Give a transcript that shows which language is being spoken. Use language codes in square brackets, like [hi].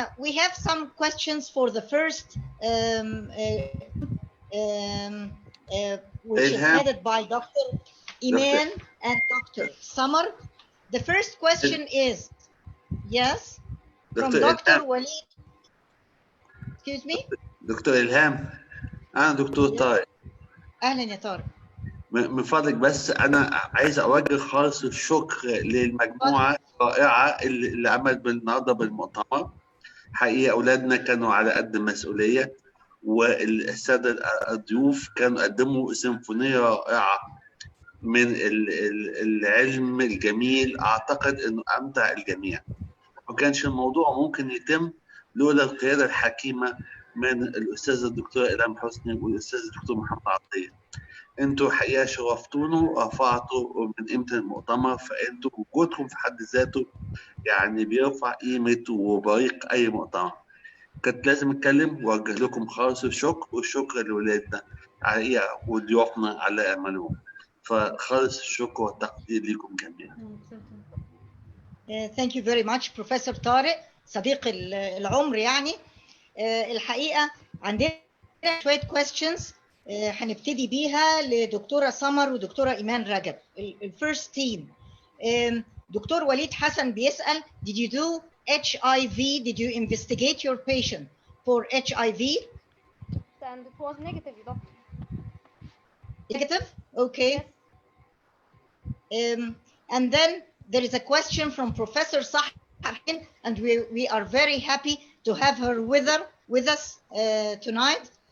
[en] We have some questions for the first, which is headed by Dr. Iman and Dr. Samar. The first question is, yes, from Dr. Walid. Excuse me? [ar] دكتور إلهام، أنا دكتور طارق. أهلا يا طارق. من فضلك بس أنا عايز أوجه خالص الشكر للمجموعة الرائعة اللي عملت بالنهارده بالمؤتمر. حقيقة أولادنا كانوا على قد المسؤولية، والسادة الضيوف كانوا قدموا سيمفونية رائعة من العلم الجميل. أعتقد إنه أمتع الجميع. ما كانش الموضوع ممكن يتم لولا القيادة الحكيمة من الأستاذ الدكتور إلهام حسني والأستاذ الدكتور محمد عطية. أنتوا حقيقة شرفتونا ورفعتوا من قيمة المؤتمر، فأنتوا وجودكم في حد ذاته يعني بيرفع قيمة وبريق أي مؤتمر. كنت لازم أتكلم وأوجه لكم خالص الشكر، والشكر لولادنا حقيقة وضيوفنا على أعمالهم. فخالص الشكر والتقدير لكم جميعا. [en] Thank you very much Professor طارق [ar] صديق العمر يعني. الحقيقة عندنا شوية questions هنبتدي بيها لدكتورة سمر ودكتورة إيمان رجب. الفيرست تيم دكتور وليد حسن بيسأل [en] did you do HIV? Did you investigate your patient for HIV? And it was negative, doctor. Negative? Okay. Yes. And then there is a question from Professor Sahin, and we are very happy to have her with us tonight.